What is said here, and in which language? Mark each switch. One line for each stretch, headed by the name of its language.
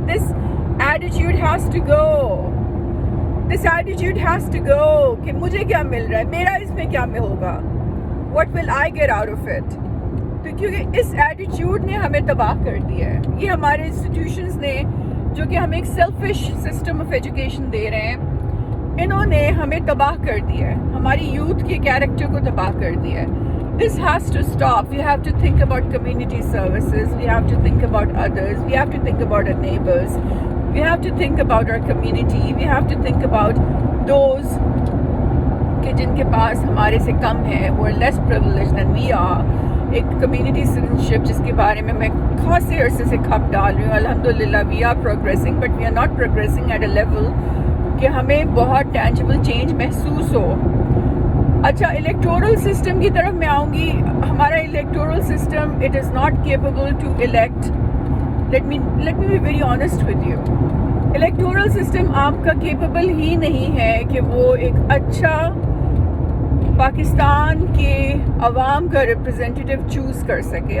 English: this attitude has to go, this attitude has to go
Urdu: کہ مجھے کیا مل رہا ہے, میرا اس میں کیا میں ہوگا,
English: What will I get out of it.
Urdu: تو کیونکہ اس ایٹیٹیوڈ نے ہمیں تباہ کر دیا ہے. یہ ہمارے انسٹیٹیوشنز نے جو کہ ہمیں ایک
English: selfish system of education
Urdu: دے رہے ہیں, انہوں نے ہمیں تباہ کر دیا ہے, ہماری یوتھ کے کیریکٹر کو تباہ کر دیا ہے.
English: This has to stop. We have to think about community services. We have to think about others. We have to think about our neighbors. We have to think about our community. We have to think about those
Urdu: کہ جن کے پاس ہمارے سے کم ہے,
English: who are less privileged than we are.
Urdu: ایک community citizenship جس کے بارے میں خاصے عرصے سے کھپ ڈال رہی ہوں.
English: الحمدللہ we are progressing, but we are not progressing at a level
Urdu: کہ ہمیں بہت ٹینجبل چینج محسوس ہو. اچھا, الیکٹورل سسٹم کی طرف میں آؤں گی. ہمارا electoral system
English: It is not capable to elect. Let me be very honest with you.
Urdu: Electoral system آپ کا کیپیبل ہی نہیں ہے کہ وہ ایک اچھا پاکستان کے عوام کا ریپرزینٹیٹیو چوز کر سکے.